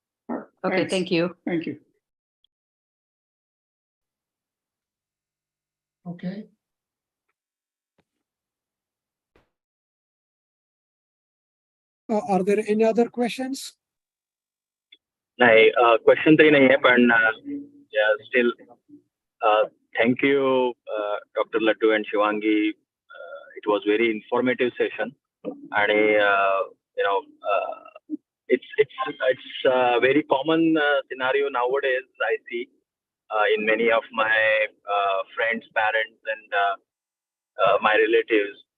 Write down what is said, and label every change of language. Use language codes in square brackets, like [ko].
[en] Okay, Thanks. thank you. Thank you. Okay. Are there any other questions? [mr] नाही, question तरी नाही आहे, पण steel [en] thank you, [mr] Dr. [en] Laddu and Shivangi. It was very informative session, and it's a very common scenario nowadays. I see in many of my friends, parents, and my relatives.